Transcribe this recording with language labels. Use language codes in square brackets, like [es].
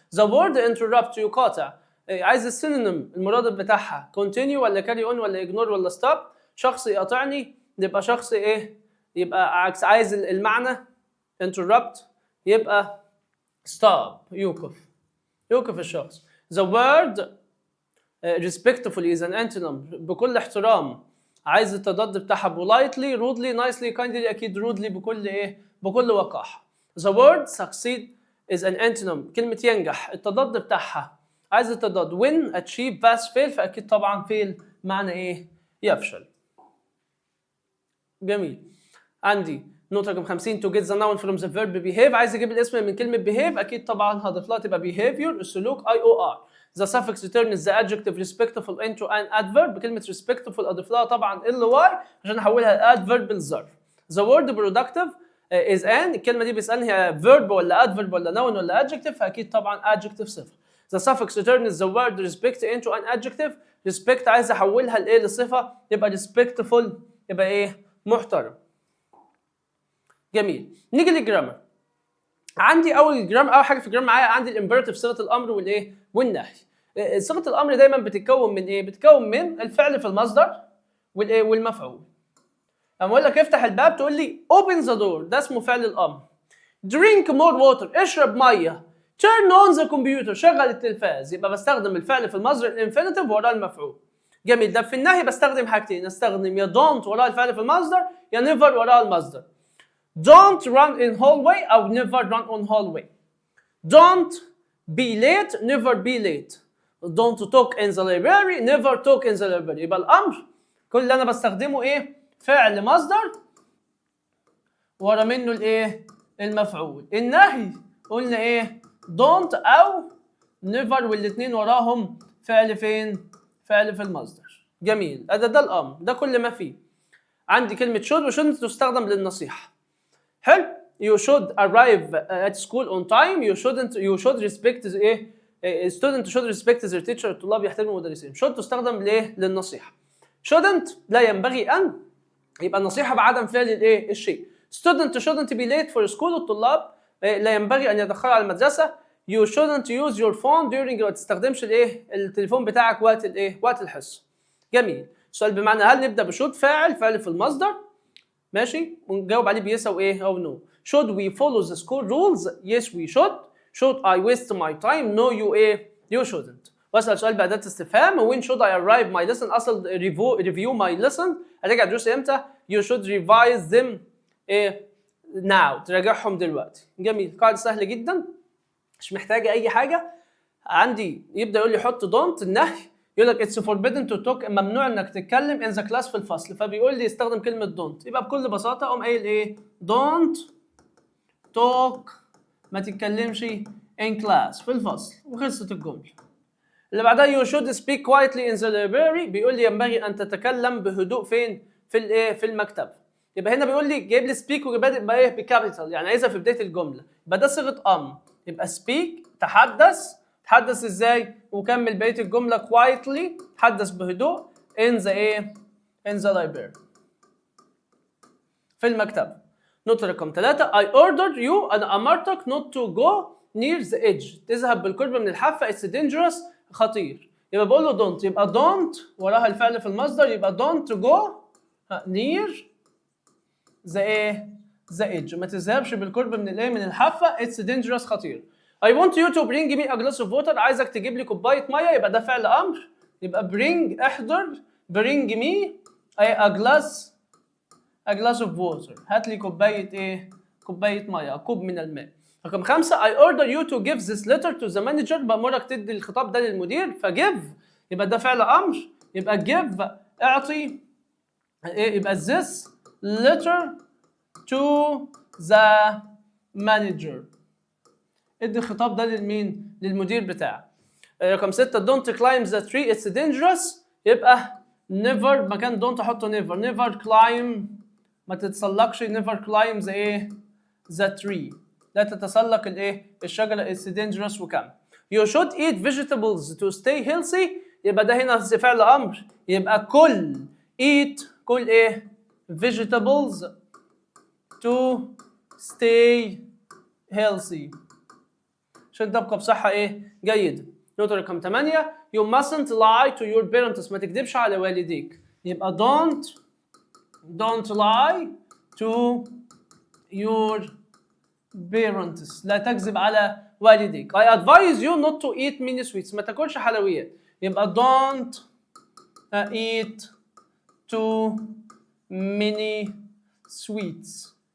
[en] the word interrupt [ar] يقاطع، عايز السينونيم المرادف بتاعها continue ولا [en] carry on [ar] ولا ignore ولا stop؟ شخص يقاطعني يبقى شخص يبقى عكس، عايز المعنى interrupt يبقى stop، يوقف الشخص. the word [en] respectfully is an antonym [ar] بكل احترام. عايز التضاد بتاعها [en] politely, rudely, nicely, kindly. [ar] اكيد rudely بكل ايه؟ بكل وقاحه. [en] The word succeed is an antonym. [ar] كلمه ينجح التضاد بتاعها عايز التضاد [en] win, achieve, pass, fail. [ar] فاكيد طبعا fail معنى ايه؟ يفشل. جميل. عندي نقطة رقم 50 [en] to get the noun from the verb behave. [ar] عايز اجيب الاسم من كلمة behave. اكيد طبعا هضيف لها تبقى behavior السلوك IOR. [en] The suffix returns the adjective respectful into an adverb. [ar] كلمة respectful اضيف لها طبعا ly عشان احولها adverb لظرف. [en] The word productive is an. [ar] الكلمة دي بيسألني هي verb ولا adverb ولا noun ولا adjective. فاكيد طبعا adjective صفة. [en] The suffix returns the word respect into an adjective. [ar] respect عايز احولها لايه؟ لصفة. يبقى respectful يبقى ايه؟ محترم. جميل. نيجي للجرامر. عندي اول حاجه في الجرامر معايا عندي الامبيراتيف صيغه الامر والايه؟ والنهي. صيغه الامر دايما بتتكون من ايه؟ بتتكون من الفعل في المصدر والايه؟ والمفعول. اما اقول لك افتح الباب تقول لي [en] open the door. [ar] ده اسمه فعل الامر. [en] drink more water. [ar] اشرب ميه. [en] turn on the computer. [ar] شغل التلفاز. يبقى بستخدم الفعل في المصدر الانفينيتيف وراه المفعول. جميل. ده في النهي بستخدم حاجتين. استخدم يا don't وراها الفعل في المصدر يا never وراها المصدر. [en] Don't run in hallway أو never run on hallway. Don't be late, never be late. Don't talk in the library, never talk in the library. [ar] يبقى الأمر كل اللي أنا بستخدمه إيه؟ فعل مصدر ورا منه الإيه؟ المفعول. النهي قلنا إيه؟ don't أو never والاتنين وراهم فعل فين؟ فعل في المصدر. جميل. ده الأمر، ده كل ما فيه. عندي كلمة should وshouldn't تستخدم للنصيحة. حلو. [en] you should arrive at school on time. you should respect ايه؟ student should respect their teacher. [ar] الطلاب يحترموا مدرسين. should تستخدم ليه؟ للنصيحة. shouldn't لا ينبغي أن. يبقى النصيحة بعدم فعل الايه؟ الشيء. [en] student shouldn't be late for school. [ar] الطلاب لا ينبغي أن يتأخروا على المدرسة. [en] you shouldn't use your phone during. [ar] ما تستخدمش الايه؟ التليفون بتاعك وقت الايه؟ وقت الحصة. جميل. السؤال بمعنى هل نبدأ بشود فاعل في المصدر؟ ماشي. ونجاوب عليه بيس او ايه او نو. [en] should we follow the school rules? yes we should. should I waste my time? no you ايه you shouldn't. [ar] واسال سؤال بأداة استفهام [en] when should I arrive my lesson. اصل review my lesson [ar] اراجع دروسي امتى؟ [en] you should revise them ايه now. [ar] تراجعهم دلوقتي. جميل. قاعدة سهلة جدا مش محتاجة اي حاجة. عندي يبدأ يقول لي حط don't النهي. [en] يقول لك it's forbidden to talk. [ar] ممنوع انك تتكلم [en] in the class [ar] في الفصل. فبيقول لي استخدم كلمة don't. يبقى بكل بساطة اقوم قايل ايه؟ [en] don't talk. [ar] ما تتكلمش [en] in class [ar] في الفصل وخلصت الجملة. [en] اللي بعدها you should speak quietly in the library. [ar] بيقول لي ينبغي ان تتكلم بهدوء فين؟ في الايه؟ في المكتبة. يبقى هنا بيقول لي جايب لي speak وبادئ بايه؟ بكابيتال يعني عايزها في بداية الجملة. يبقى ده صيغة امر. يبقى speak تحدث. تحدث ازاي؟ وكمل بقيه الجمله quietly. تحدث بهدوء [en] in the ايه؟ in the library. [ar] في المكتبه. نقطه رقم 3 [en] I ordered you. [ar] انا امرتك [en] not to go near the edge. [ar] تذهب بالقرب من الحافه. [en] it's dangerous. [ar] خطير. يبقى بقول له don't. يبقى don't وراها الفعل في المصدر. [en] يبقى don't go near the ايه؟ the edge. [ar] ما تذهبش بالقرب من الايه؟ من الحافه. [en] it's dangerous. خطير. I want you to bring me a glass of water. [ar] عايزك تجيب لي كوباية مية. يبقى ده فعل أمر. يبقى bring احضر. [en] bring me a glass of water. [ar] هات لي كوباية إيه؟ كوباية مية. كوب من الماء. [en] رقم 5 I order you to give this letter to the manager. [ar] بأمرك تدي الخطاب ده للمدير. فgive يبقى ده فعل أمر. [en] يبقى give اعطي إيه؟ يبقى this letter to the manager. [ar] ادي الخطاب ده للمين؟ للمدير بتاعك. [en] رقم 6 don't climb the tree it's dangerous. يبقى never مكان don't احطه never climb. [ar] ما تتسلقش [en] never climb the ايه؟ the tree. [ar] لا تتسلق الايه؟ الشجرة [en] it's dangerous. وكم you should eat vegetables to stay healthy. [ar] يبقى ده هنا فعل امر. يبقى كل eat كل ايه؟ [en] vegetables to stay healthy [ar] عشان تبقى بصحة ايه؟ جيدة. نقطة رقم 8 [en] you mustn't lie to your parents. [ar] ما تكذبش على والديك. [en] يبقى don't lie to your parents. [ar] لا تكذب على والديك. [en] I advise you not to eat many sweets. [ar] ما تاكلش حلويات. [en] يبقى don't eat too many sweets.